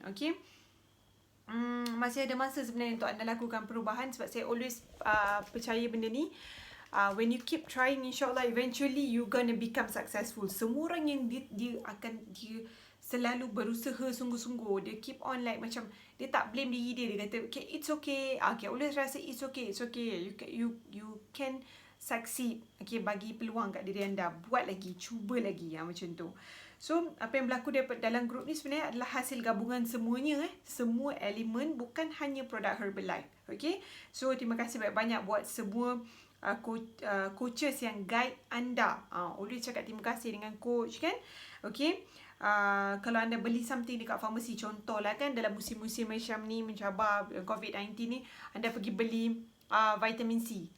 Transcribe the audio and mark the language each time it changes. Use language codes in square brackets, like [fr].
[ms] Okay, masih ada masa sebenarnya untuk anda lakukan perubahan. Sebab saya always percaya benda ni. [en] When you keep trying, [ms] insyaAllah [en] eventually you gonna become successful. [ms] Semua orang yang dia selalu berusaha sungguh-sungguh, dia [en] keep on like [ms] macam dia tak [en] blame [ms] diri dia, dia kata [en] okay, it's okay. Okay, always [ms] rasa [en] it's okay, you can succeed. [ms] Okay, bagi peluang kat diri anda, buat lagi, cuba lagi, macam tu. So apa yang berlaku dalam grup ni sebenarnya adalah hasil gabungan semuanya, semua elemen, bukan hanya produk Herbalife. Okay, so terima kasih banyak-banyak buat semua coaches yang [en] guide [ms] anda. Always cakap terima kasih dengan coach kan. Okay, kalau anda beli [en] something [ms] dekat farmasi, contohlah kan dalam musim-musim macam ni mencabar COVID-19 ni, anda pergi beli vitamin C.